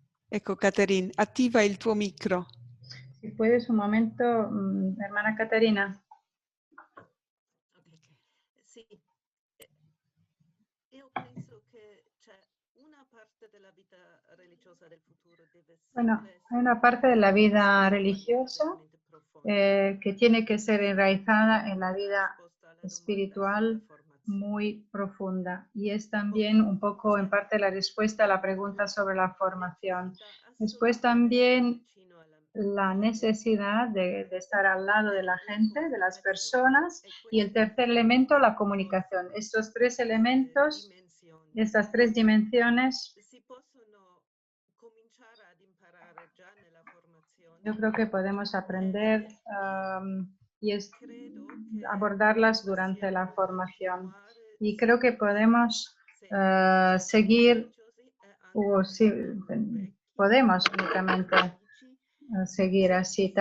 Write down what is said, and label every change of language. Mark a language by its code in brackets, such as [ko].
[it] Ecco, Caterina, attiva il tuo micro. [es] Si puedes un momento, hermana Catarina. [it] Sì, io penso che c'è una parte della vita religiosa del futuro deve [es] Bueno, [it] sempre [es] hay una parte de la vida religiosa que tiene que ser enraizada en la vida espiritual muy profunda, y es también un poco en parte la respuesta a la pregunta sobre la formación. Después también la necesidad de estar al lado de la gente, de las personas, y el tercer elemento, la comunicación. Estos tres elementos, estas tres dimensiones, [it] si possono cominciare ad imparare già nella formazione. [es] yo creo que podemos aprender y abordarlas durante la formación. Y creo que podemos seguir, o si, podemos únicamente seguir así.